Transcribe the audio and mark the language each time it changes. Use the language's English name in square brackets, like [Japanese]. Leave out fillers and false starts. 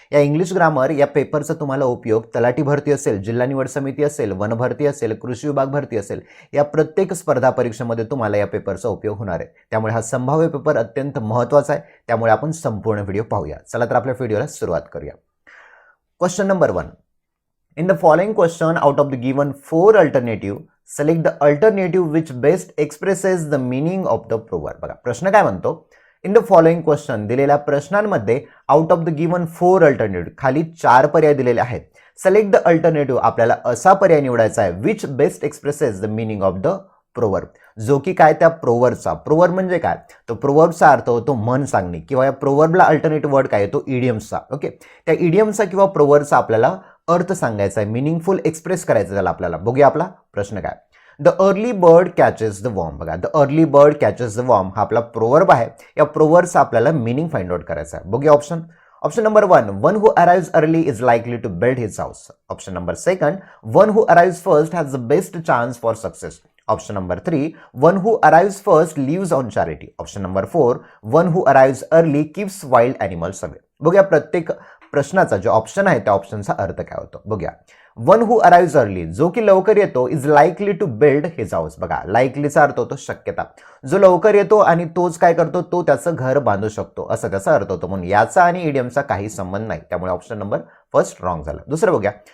[Marathi] या English grammar या पेपरचा तुम्हाला उपयोग तलाठी भरती असेल, जिल्हा निवड समिती असेल, वन भरती असेल, कृषी विभाग भरती असेल, या प्रत्येक स्पर्धा परीक्षेमध्ये तुम्हाला या पेपरचा उपयोग होणार आहे. त्यामुळे हा संभाव्य पेपर अत्यंत महत्त्वाचा आहे. त्यामुळे आपण संपूर्ण व्हिडिओ पाहूया. चला तर आपल्या व्हिडिओला सुरुवात करूया. Question number 1. [English] In the following question, out of the given 4 alternative, select the alternative which best expresses the meaning of the proverb. [Marathi] बघा प्रश्न काय म्हणतो, [English] in the following question [Marathi] दिलेल्या प्रश्नांमध्ये [English] out of the given 4 alternative [Marathi] खाली 4 पर्याय दिलेले आहेत. [English] select the alternative [Marathi] आपल्याला असा पर्याय निवडायचा आहे [English] which best expresses the meaning of the proverb, [Marathi] जो की काय त्या प्रोवर्बचा. प्रोवर्ब म्हणजे काय, तो प्रोवर्बचा अर्थ होतो म्हण सांगणे, किंवा या प्रोवर्बला अल्टरनेटिव्ह वर्ड काय तो इडियम्सचा. ओके, त्या इडियम्सचा किंवा प्रोवर्बचा आपल्याला अर्थ सांगायचा आहे, मिनिंगफुल एक्सप्रेस करायचं त्याला आपल्याला. बघूया आपला प्रश्न काय. [English] The early bird catches the worm. [Marathi] बघा, [English] the early bird catches the worm [Marathi] हा आपला प्रोवर्ब आहे. या प्रोवर्बचा आपल्याला मिनिंग फाइंड आउट करायचा आहे. बघूया option. [English] Option number 1, one who arrives early is likely to build his house. Option number 2, one who arrives first has the best chance for success. Option number 3, one who arrives first lives on charity. Option number 4, one who arrives early keeps wild animals away. [Marathi] बघूया प्रत्येक प्रश्नाचा जो option आहे त्या ऑप्शनचा अर्थ काय होतो. बघूया. [English] one who arrives early, [Marathi] जो की लवकर येतो, [English] Is likely to build his house. [Marathi] बघा, लाइकलीचा अर्थ होतो शक्यता. जो लवकर येतो आणि तोच काय करतो, तो त्याचं घर बांधू शकतो, असा त्याचा अर्थ होतो. म्हणून याचा आणि इडियमचा काही संबंध नाही. त्यामुळे ऑप्शन नंबर फर्स्ट रॉंग झाला. दुसरं बघूया.